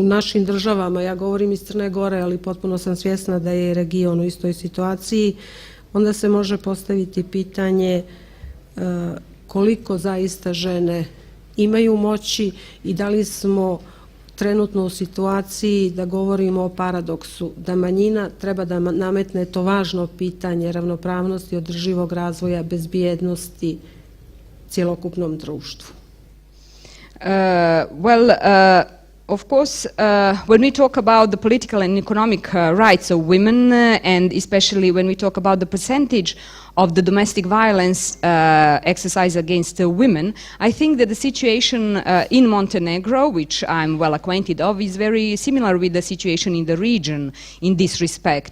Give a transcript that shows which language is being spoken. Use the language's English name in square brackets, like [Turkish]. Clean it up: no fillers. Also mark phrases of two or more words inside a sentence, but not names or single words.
[Serbian] našim državama, ja govorim iz Crne Gore, ali potpuno sam svjesna da je region u istoj situaciji, onda se može postaviti pitanje koliko zaista žene imaju moći i da li smo trenutno u situaciji da govorimo o paradoksu, da manjina treba da nametne to važno pitanje ravnopravnosti, održivog razvoja, bezbjednosti cjelokupnom društvu. [English] Of course, when we talk about the political and economic rights of women, and especially when we talk about the percentage of the domestic violence exercised against women, I think that the situation in Montenegro, which I'm well acquainted of, is very similar with the situation in the region in this respect.